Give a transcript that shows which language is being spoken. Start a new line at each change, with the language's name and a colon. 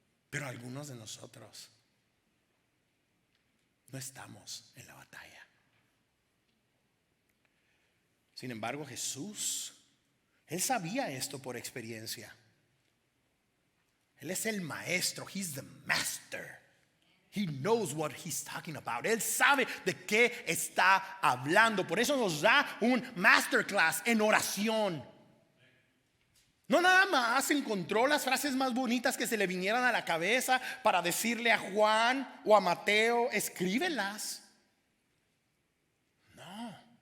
Spanish: Pero algunos de nosotros no estamos en la batalla. Sin embargo, Jesús, Él sabía esto por experiencia. Él es el maestro.
English: He's the master. He knows what he's talking about.
Spanish: Él sabe de qué está hablando. Por eso nos da un masterclass en oración. No nada más encontró las frases más bonitas que se le vinieran a la cabeza para decirle a Juan o a Mateo, escríbelas. No.